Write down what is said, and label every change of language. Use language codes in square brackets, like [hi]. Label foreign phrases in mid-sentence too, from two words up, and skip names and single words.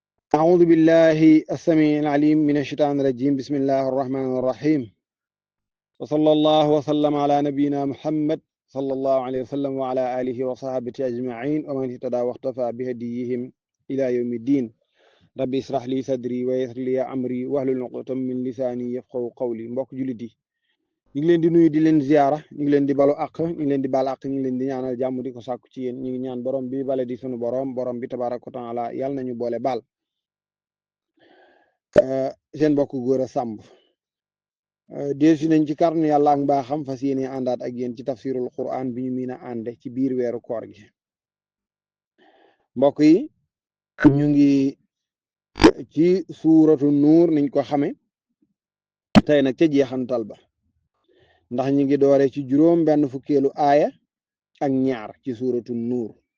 [ar] أعوذ بالله السميع العليم من الشيطان الرجيم بسم الله الرحمن الرحيم وصلى الله وسلم على نبينا محمد صلى الله عليه وسلم وعلى آله وصحبه أجمعين ومن اهتدى واقتفى بهديهم إلى يوم الدين ربي اشرح لي صدري ويسر لي أمري واحلل عقدة من لساني يفقهوا قولي [wo] mbokk jullit yi ñu ngi leen di nuyu di leen ziyaara ñu ngi leen di balu àq ñu ngi leen di baal àq ñu ngi leen di ñaanal jàmm di ko sàkku ci yéen ñu ngi ñaan borom bi bale di sunu borom bi [ar] تبارك وتعالى [wo] yàlla nañu boole baal seen mbokk góor a sàmb delsi nañ ci kàttanu yàlla ak mbaaxam fas yéene àndaat ak yéen ci [ar] تفسير القرآن [wo] bi ñu miin a ànde ci biir weeru koor gi mbokk yi ñu ngi ci [ar] سورة النور [wo] niñ ko xame tey nag ca jeexantal ba ndax ñu ngi doore ci juróom benn fukkeelu aaya ak ñaar ci [ar] سورة النور